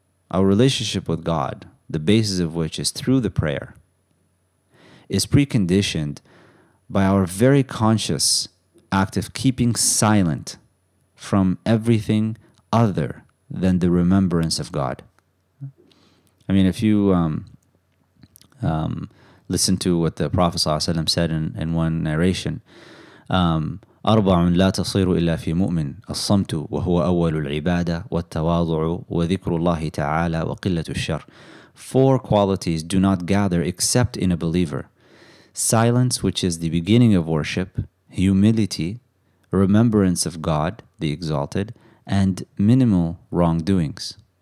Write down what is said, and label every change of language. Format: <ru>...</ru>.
<en>Our relationship with God, the basis of which is through the prayer, is preconditioned by our very conscious act of keeping silent from everything other than the remembrance of God. I mean, if you listen to what the Prophet ﷺ said in one narration,</en> <ar>أربع لا تصير إلا في مؤمن الصمت وهو أول العبادة والتواضع وذكر الله تعالى وقلة الشر.</ar> <en>4 qualities do not gather except in a believer: silence, which is the beginning of worship; humility; remembrance of God, the exalted; and minimal wrongdoings.</en>